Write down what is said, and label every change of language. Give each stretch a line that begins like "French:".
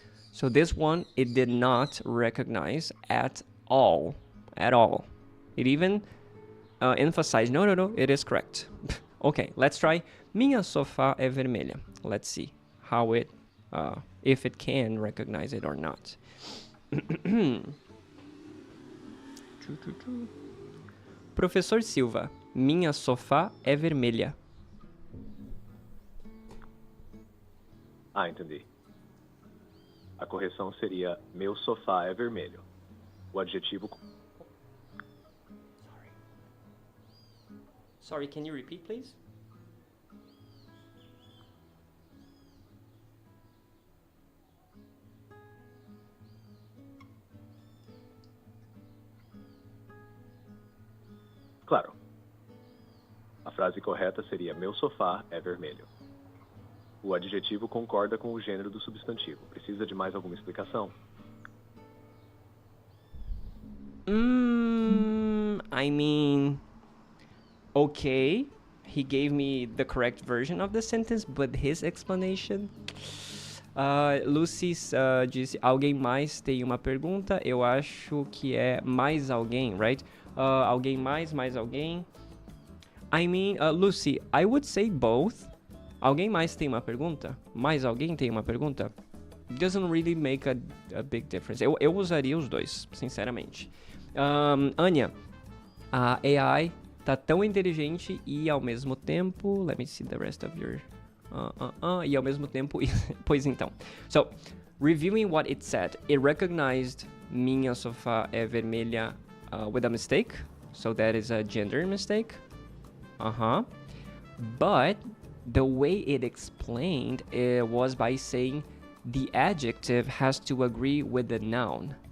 English: So this one, it did not recognize at all. At all. It even emphasized, no, it is correct. Okay, let's try.
Portuguese: Minha sofá é vermelha.
English: Let's see how it, if it can recognize it or not.
Portuguese: Professor Silva, minha sofá é vermelha. Entendi. A correção seria meu sofá é vermelho. O adjetivo...
English: Sorry, can you repeat, please?
Portuguese: Claro. A frase correta seria meu sofá é vermelho. O adjetivo concorda com o gênero do substantivo. Precisa de mais alguma explicação?
English: I mean, okay, he gave me the correct version of the sentence, but his explanation...
Portuguese: Lucy disse, alguém mais tem uma pergunta? Eu acho que é mais alguém, right? Alguém mais alguém?
English: I mean, Lucy, I would say both.
Portuguese: Alguém mais tem uma pergunta? Mais alguém tem uma pergunta?
English: Doesn't really make a big difference.
Portuguese: Eu usaria os dois, sinceramente.
English: Anya, a AI tá
Portuguese: tão inteligente e ao mesmo tempo...
English: Let me see the rest of your...
Portuguese: e ao mesmo tempo... Pois então.
English: So, reviewing what it said, it recognized
Portuguese: minha sofá é vermelha
English: with a mistake. So that is a gender mistake. But... the way it explained it was by saying the adjective has to agree with the noun.